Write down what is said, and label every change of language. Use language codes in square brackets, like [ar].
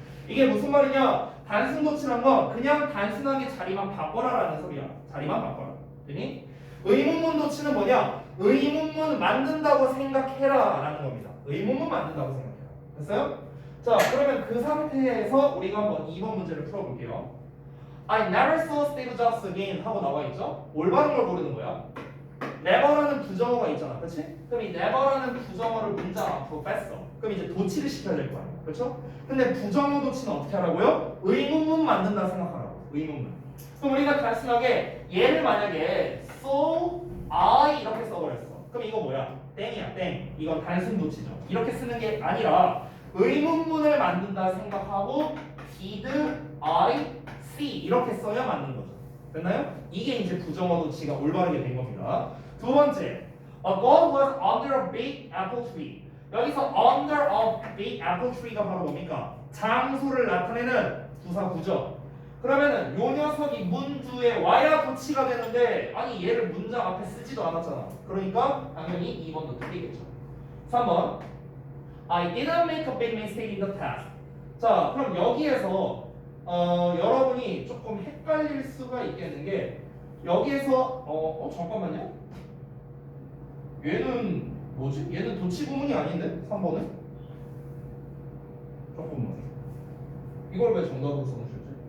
[ko] 이게 무슨 말이냐? 단순도치란 건 그냥 단순하게 자리만 바꿔라라는 소리야. 자리만 바꿔라. 되니? 의문문도치는 뭐냐? 의문문 만든다고 생각해라라는 겁니다. 의문문 만든다고 생각해라. 됐어요? 자, 그러면 그 상태에서 우리가 한번 2번 문제를 풀어볼게요. [en] I never saw Steve Jobs again [ko] 하고 나와 있죠? 올바른 걸 고르는 거야. never라는 부정어가 있잖아, 그렇지? 그럼 이 never라는 부정어를 문장 앞으로 뺐어. 그럼 이제 도치를 시켜야 될 거 아니야, 그렇죠? 근데 부정어 도치는 어떻게 하라고요? 의문문 만든다 생각하라고. 의문문. 그럼 우리가 단순하게 얘를 만약에 so I 이렇게 써버렸어. 그럼 이거 뭐야? 땡이야, 땡. 이건 단순 도치죠. 이렇게 쓰는 게 아니라 의문문을 만든다 생각하고 [en] did I see [ko] 이렇게 써야 맞는 거죠. 됐나요? 이게 이제 부정어 도치가 올바르게 된 겁니다. 두 번째, [en] a god was under a big apple tree. [ko] 여기서 [en] under a big apple tree [ko] 가 바로 뭡니까? 장소를 나타내는 부사구죠. 그러면은 요 녀석이 문주에 와야 도치가 되는데 아니 얘를 문장 앞에 쓰지도 않았잖아. 그러니까 당연히 2번도 틀리겠죠. [en] 3번 I didn't make a big mistake in the test. [ko] 자, 그럼 여기에서 여러분이 조금 헷갈릴 수가 있겠는 게 여기에서 잠깐만요. 얘는 뭐지? 얘는 도치 구문이 아닌데? 3번은? 잠깐만. 이걸 왜 정답으로 써놓으셨지?